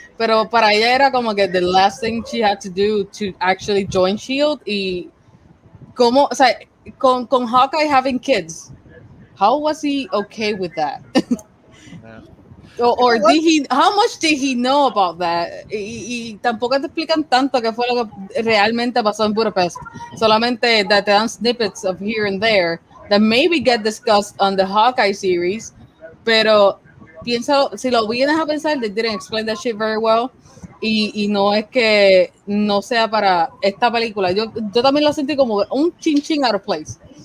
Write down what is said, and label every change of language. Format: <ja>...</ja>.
<es>Pero para ella era como que</es> <en>the last thing she had to do to actually join Shield.</en> <es>Y como, o sea, con</es> <en>Hawkeye having kids, how was he okay with that? Yeah. Or did he? How much did he know about that?</en> <es>Y tampoco te explican tanto qué fue lo que realmente pasó en Budapest. Solamente</es> <en>that</en> <es>te dan</es> <en>snippets of here and there that maybe get discussed on the Hawkeye series.</en> <es>Pero piensa, si lo vienes a pensar,</es> <en>they didn't explain that shit very well.</en> <es>Y no es que no sea para esta película. Yo también lo sentí como un chin out of place.</es>